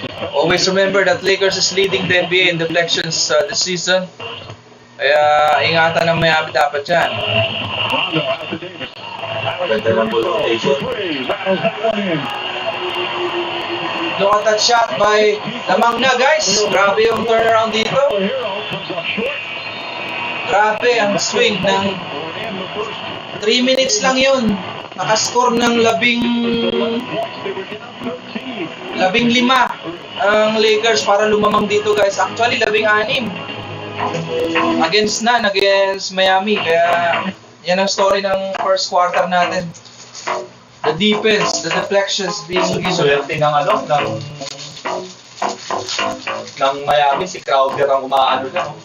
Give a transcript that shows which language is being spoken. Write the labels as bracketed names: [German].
[English] Always remember that Lakers is leading the NBA in deflections this season. [Filipino] Kaya ingatan ng Miami dapat yan. Ganda ng ball rotation. [English] Look at that shot by [Filipino] Lamang na, [English] guys. [Filipino] Grabe yung turnaround dito. Grabe ang swing ng 3 minutes lang yun. Nakascore ng 15 ang Lakers para lumamang dito, guys. [English] Actually 16 against Miami. [Filipino] Kaya yan ang story ng first quarter natin. [English] The defense, the deflections being given. [Filipino] Swerte ng ng Miami, si Crowder ang umaano na.